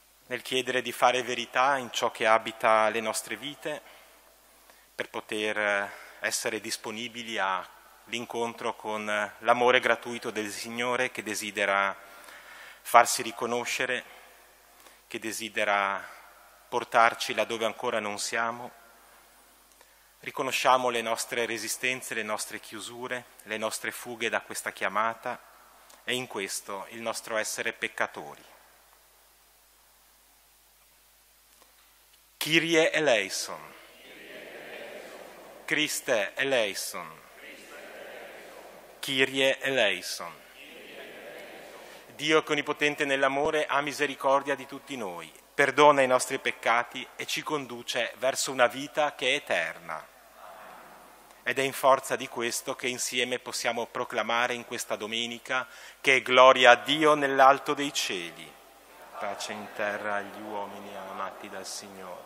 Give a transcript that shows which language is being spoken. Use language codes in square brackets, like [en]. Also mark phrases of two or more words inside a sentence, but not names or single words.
[it] nel chiedere di fare verità in ciò che abita le nostre vite, per poter essere disponibili all'incontro con l'amore gratuito del Signore che desidera farsi riconoscere, che desidera portarci laddove ancora non siamo. Riconosciamo le nostre resistenze, le nostre chiusure, le nostre fughe da questa chiamata e in questo il nostro essere peccatori. [el] Κύριε ἐλέησον, Χριστὲ ἐλέησον, Κύριε ἐλέησον. [it] Dio che onnipotente nell'amore ha misericordia di tutti noi, perdona i nostri peccati e ci conduce verso una vita che è eterna. Ed è in forza di questo che insieme possiamo proclamare in questa domenica che è gloria a Dio nell'alto dei cieli, pace in terra agli uomini amati dal Signore.